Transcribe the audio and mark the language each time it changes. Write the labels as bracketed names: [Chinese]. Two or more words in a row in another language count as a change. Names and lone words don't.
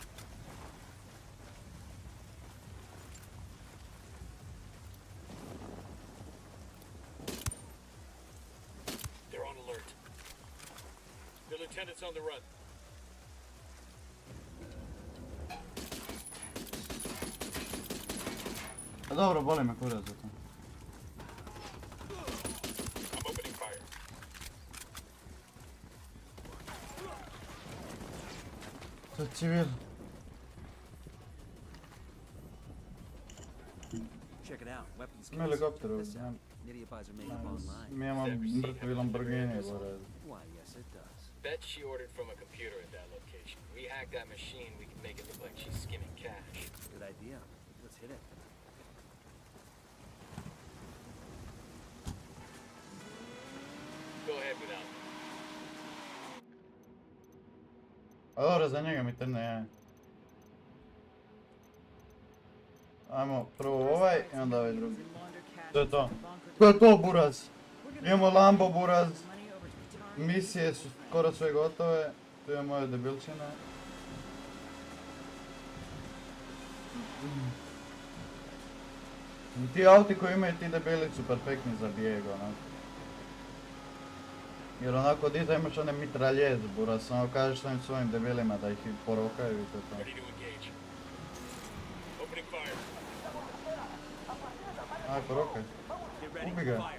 [English] They're on alert. The lieutenant's on the run. [Croatian] A dobro, boli me kurac za to. [English] I'm opening fire. [Croatian] To je civil. [English] Check it out. Weapons. [Croatian] Ima helikopteru. [English] Listen, Nydia buys her makeup online. [Croatian] Mi imamo mrtvi Lamborghini, buraz. [English] Why, yes, it does. Bet she ordered from a computer at that location. We hack that machine, we can make it look like she's skimming cash. Good idea. Let's hit it. Go ahead without me. [Croatian] A dobro, za njega mi trne jaje. Ajmo prvo ovaj i onda ovaj drugi. To je to. To je to, buraz. Imamo Lambo, buraz. Misije su skoro sve gotove. Tu je moje debilčine. Ti auti koji imaju ti debili su perfektni za bijeg, onako. Jer onako dita imaš one mitraljez, buraz, samo kažeš svojim debilima da ih porokaju i to je to. [English] Ready to engage. Opening fire. [Croatian] Aj, porokaj. [English] Get ready. [Croatian] Ubi ga. [English] Fire.